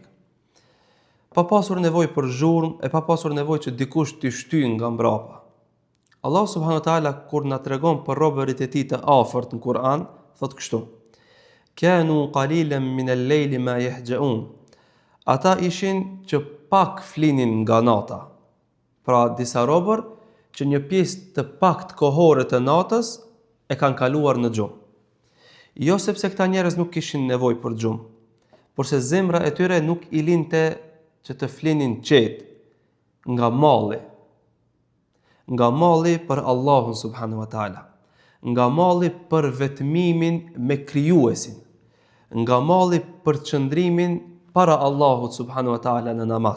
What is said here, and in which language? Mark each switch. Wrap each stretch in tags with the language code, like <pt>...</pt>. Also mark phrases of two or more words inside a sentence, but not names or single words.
<sq>Pa pasur nevojë për zhurmë, e pa pasur nevojë që dikush t'i shtyjë nga mbrapa. Allah</sq> <ar>سبحانه وتعالى</ar> <sq>kur na tregon për robërit e tij të afërt në Kur'an, thot kështu:</sq> <ar>كانوا قليلا من الليل ما يهجعون.</ar> <sq>Ata ishin që pak flinin nga nata. Pra disa robër që një pjesë të pakt kohore të natës e kanë kaluar në gjumë. Jo sepse këta njerëz nuk kishin nevojë për gjumë, por se zemra e tyre nuk i linte që të flinin qetë nga malli për Allahun</sq> <ar>سبحانه وتعالى,</ar> <sq>nga malli për vetmimin me krijuesin, nga malli për qëndrimin para Allahut</sq> <ar>سبحانه وتعالى</ar> <sq>në namaz.</sq>